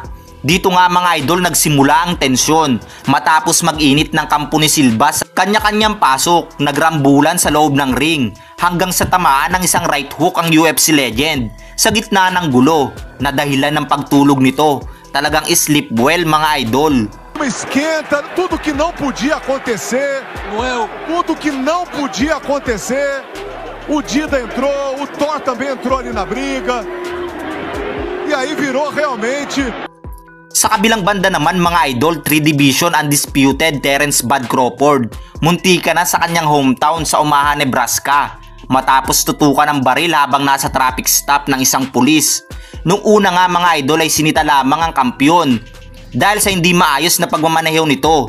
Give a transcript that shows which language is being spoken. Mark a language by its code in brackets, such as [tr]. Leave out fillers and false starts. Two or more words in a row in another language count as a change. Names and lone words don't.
[tl] Dito nga mga idol nagsimula ang tensyon matapos mag-init ng kampo ni Silva sa kanya-kanyang pasok. Nagrambulan sa loob ng ring hanggang sa tamaan ng isang [en] right hook [tl] ang [en] UFC legend [tl] sa gitna ng gulo na dahilan ng pagtulog nito. Talagang [en] sleep well [tl] mga idol. [pt] Esquenta, tudo que não podia acontecer, tudo que não podia acontecer. O Dida entrou, o Thor também entrou ali na briga. E aí virou realmente. [tl] Sa kabilang banda naman mga idol, 3 [en] Division undisputed [tl] Terence Bud Crawford. Muntika na sa kanyang hometown sa Omaha, Nebraska matapos tutukan ng baril habang nasa [en] traffic stop [tl] ng isang pulis. Nung una nga mga idol ay sinita lamang ang kampyon dahil sa hindi maayos na pagmamaneho nito.